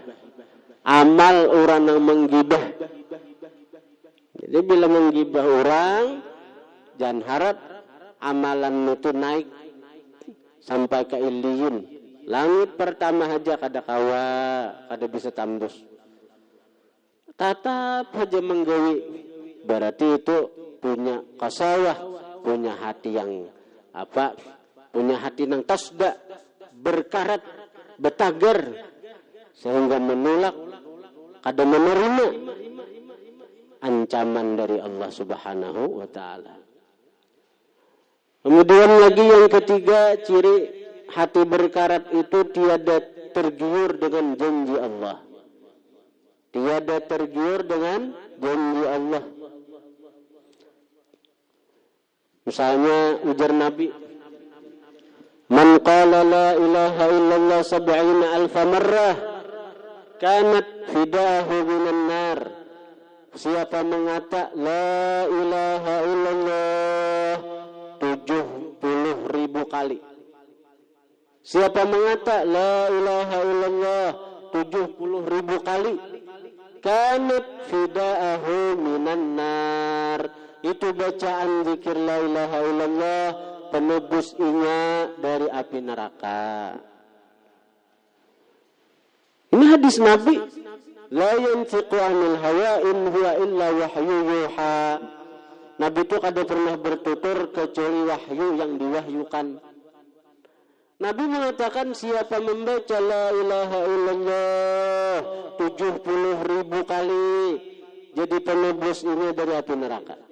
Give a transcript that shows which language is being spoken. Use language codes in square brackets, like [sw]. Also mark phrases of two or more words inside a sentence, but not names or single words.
[bjn] Amal orang yang menggibah. Jadi bila menggibah orang, jangan harap amalan itu naik sampai ke Iliyin. Langit pertama aja kada kawa, kada bisa tembus. Tetap aja menggawi. Berarti itu punya kasawah, punya hati yang apa? Punya hati yang tasda, berkarat, betagar, sehingga menolak, kada menerima ancaman dari Allah [ar] سبحانه وتعالى. [bjn] Kemudian lagi yang ketiga, ciri hati berkarat itu tiada tergiur dengan janji Allah. Tiada tergiur dengan janji Allah. Misalnya ujar Nabi, [ar] من قال لا إله إلا الله 70,000 مرة كانت فداه من النار. [bjn] Siapa mengata [ar] لا إله إلا الله [bjn] 70,000 kali. Siapa mengata [ar] لا إله إلا الله [bjn] 70,000 kali, [ar] كانت فداه من النار. [bjn] Itu bacaan zikir [ar] لا إله إلا الله [bjn] penebus inya dari api neraka. Ini hadis Nabi, [ar] لا ينطق عن الهوى إن هو إلا وحي يوحى. [bjn] Nabi itu kada pernah bertutur kecuali wahyu yang diwahyukan. Nabi mengatakan siapa membaca [ar] لا إله إلا الله [bjn] 70,000 kali jadi penebus ini dari api neraka.